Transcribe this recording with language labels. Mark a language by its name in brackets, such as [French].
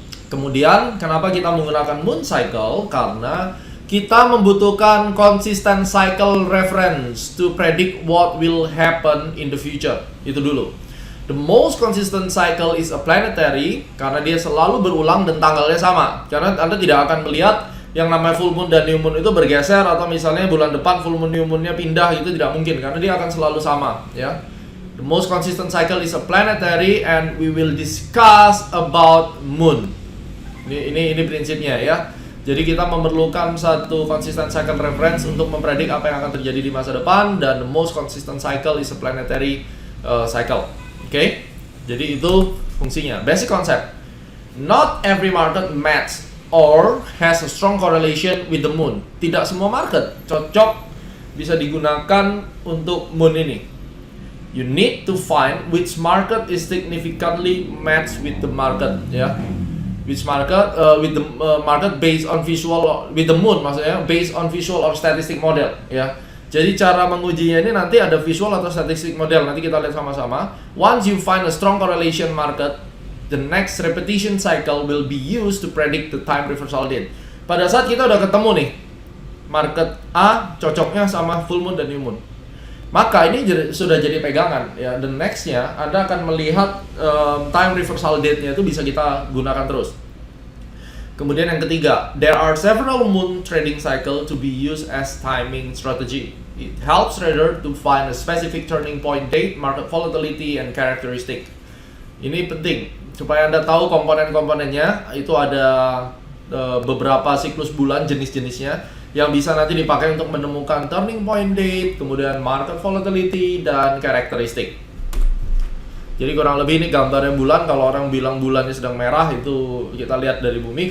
[Indonesian] Kemudian kenapa kita menggunakan [English] moon cycle? [Indonesian] Karena kita membutuhkan [English] consistent cycle reference to predict what will happen in the future. [Indonesian] Itu dulu. [English] The most consistent cycle is a planetary, [Indonesian] karena dia selalu berulang dan tanggalnya sama. Karena Anda tidak akan melihat yang namanya full moon dan new moon itu bergeser, atau misalnya bulan depan full moon new moonnya pindah, itu tidak mungkin karena dia akan selalu sama, ya. [English] The most consistent cycle is a planetary, and we will discuss about moon. [Indonesian] Ini prinsipnya, ya. Jadi kita memerlukan satu consistent cycle reference untuk mempredik apa yang akan terjadi di masa depan, dan [English] the most consistent cycle is a planetary cycle. [Indonesian] Oke, jadi itu fungsinya. Basic concept. [English] Not every market match or has a strong correlation with the moon. [Indonesian] Tidak semua market cocok bisa digunakan untuk moon ini. [English] You need to find which market is significantly matched with the market, ya. Which market with the market based on visual with the moon, [Indonesian] maksudnya [English] based on visual or statistic model, ya. [Indonesian] Jadi cara mengujinya ini nanti ada visual atau statistic model, nanti kita lihat sama-sama. [English] Once you find a strong correlation market, the next repetition cycle will be used to predict the time reversal date. [Indonesian] Pada saat kita udah ketemu nih, market A cocoknya sama full moon dan new moon, maka ini sudah jadi pegangan, ya. The nextnya Anda akan melihat time reversal date-nya itu bisa kita gunakan terus. Kemudian yang ketiga, [English] there are several moon trading cycle to be used as timing strategy. It helps trader to find a specific turning point date, market volatility, and characteristic. [Indonesian] Ini penting supaya Anda tahu komponen-komponennya. Itu ada beberapa siklus bulan jenis-jenisnya yang bisa nanti dipakai untuk menemukan turning point date, kemudian market volatility, dan characteristic. Jadi kurang lebih ini gambarnya bulan. Kalau orang bilang bulannya sedang merah, itu kita lihat dari bumi.